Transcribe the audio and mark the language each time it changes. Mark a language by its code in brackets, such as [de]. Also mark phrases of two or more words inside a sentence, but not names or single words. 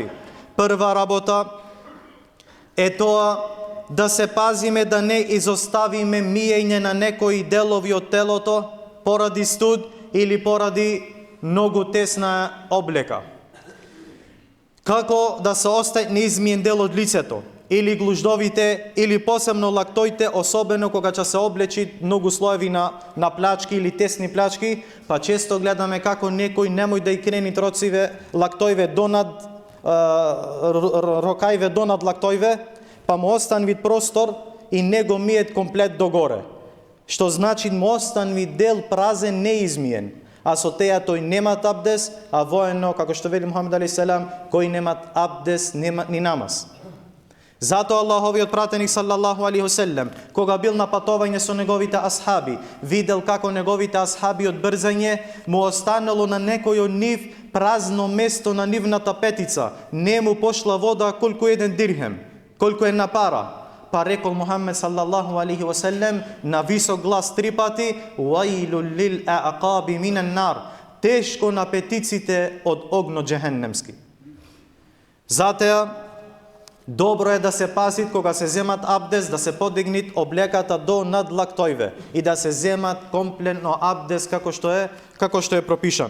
[mk] Прва работа е тоа да се пазиме да не изоставиме миење на некои делови од телото поради студ или поради многу тесна облека. Како да се остави неизмиен дел од лицето, или глуждовите, или посебно лактоите, особено кога ќе се облечи многу слоеви на плачки или тесни плачки, па често гледаме како некој немој да и крени троциве, лактојве донад, рокајве донад лактојве, па му останви простор и не го миет комплет догоре. Што значи му останви дел празен, неизмиен. А со теја тој немат абдес, а воено, како што вели Мухамед [ar] عليه السلام, [mk] кои немат абдес, немат ни намаз. Затоа Аллаховиот пратеник [ar] صلى الله عليه وسلم, [mk] кога бил на патување со неговите асхаби, видел како неговите асхаби од брзање му останало на некој од нив празно место на нивната петица, не му пошла вода колку еден дирхем, колку една пара. Па рекол [ar] Мухамед صلى الله عليه وسلم [mk] на висок глас 3 пати: [ar] "ويل للأعقاب من النار", [mk] тешко на петиците од огнот џехеннемски. Затоа добро е да се пазит кога се земат абдес, да се подигнат облеката до над лактојве и да се земат комплетно абдес како што е пропишано.